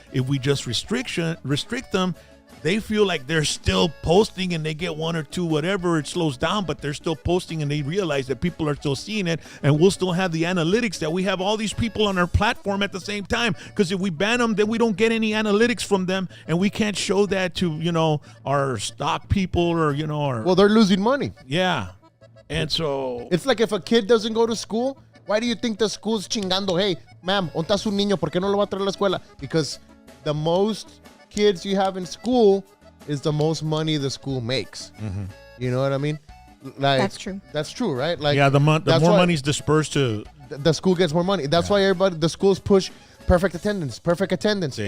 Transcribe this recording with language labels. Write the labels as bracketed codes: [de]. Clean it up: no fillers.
[en] If we just restrict them, they feel like they're still posting and they get one or two, whatever, it slows down, but they're still posting and they realize that people are still seeing it, and we'll still have the analytics that we have all these people on our platform at the same time. Because if we ban them, then we don't get any analytics from them, and we can't show that to, our stock people or, Well, they're losing money. Yeah. And so it's like if a kid doesn't go to school, why do you think the school's chingando? Hey, ma'am, [es] ¿dónde está su niño? ¿Por qué no lo va a traer a la escuela? [en] Because the most kids you have in school is the most money the school makes. Mm-hmm. You know what I mean? Like, that's true. That's true, right? Like, yeah, the more money's dispersed to the school gets more money. That's why the schools push perfect attendance. Yeah.